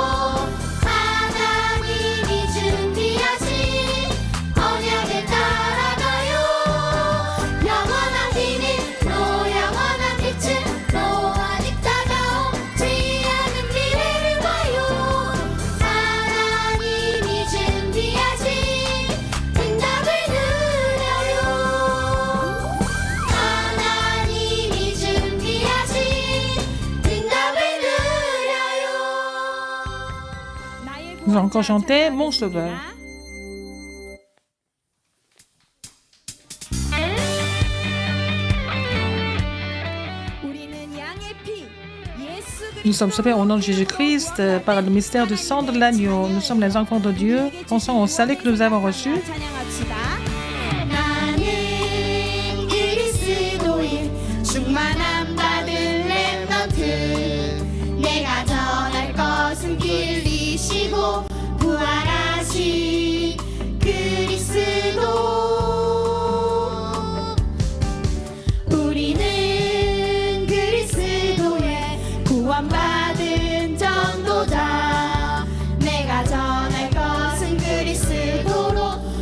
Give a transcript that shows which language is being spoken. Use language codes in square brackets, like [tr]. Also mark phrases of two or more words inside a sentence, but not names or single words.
[ko] 하나님이 준비하신 언약을 따라가요 영원한 비밀 또 영원한 빛을 또 아직 다가오지 않은 미래를 봐요 하나님이 준비하신 응답을 누려요 하나님이 준비하신 응답을 누려요 [fr] Nous allons encore chanter Mon Sauveur. Nous sommes sauvés au nom de Jésus-Christ par le mystère du sang de l'agneau. Nous sommes les enfants de Dieu. Pensons au salut que nous avons reçu. [ko] 나는 그리스도의 충만함 받은 렘넌트 내가 전할 것은 길리시고 부활하신 그리스도 우리는 그리스도의 구원받은 전도자 내가 전할 것은 그리스도로